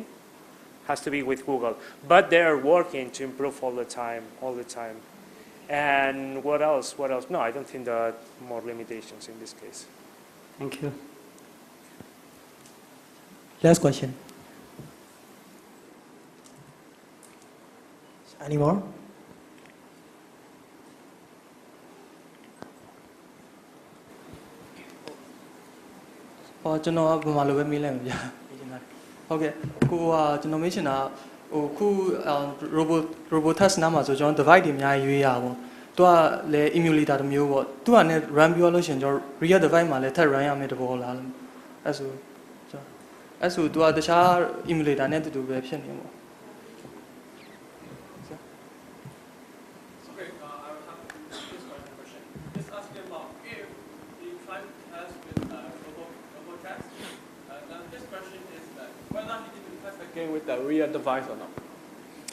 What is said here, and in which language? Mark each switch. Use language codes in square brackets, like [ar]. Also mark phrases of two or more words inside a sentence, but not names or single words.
[en] Has to be with Google, but they're working to improve all the time. And what else? No, I don't think there are more limitations in this case. Thank you. Last question. Any more? [my] ကျွန်တော်ကဘယ်မှာလိုပဲမေးလိုက်မှာဗျာဟုတ်ကဲ့ကိုကကျွန်တော်မေးချင်တာခု [en] robot test [my] နားမှာဆိုကျွန်တော် device တွေအများကြီးရွေးရပါဘောသူကလည်း emulator တစ်မျိုးပေါ့သူကလည်း run ပြောလို့ရှိရင်ကျွန်တော် [en] real device [my] မှာလည်းထပ် run ရမယ်တဘောလားအဲ့ဆိုသူကတခြား emulator နဲ့တူတူပဲဖြစ်နေပေါ့ [en] Okay, I will have this question. Just asking about if you try to test with robot test. Now this question is that whether you can test again with the real device or not.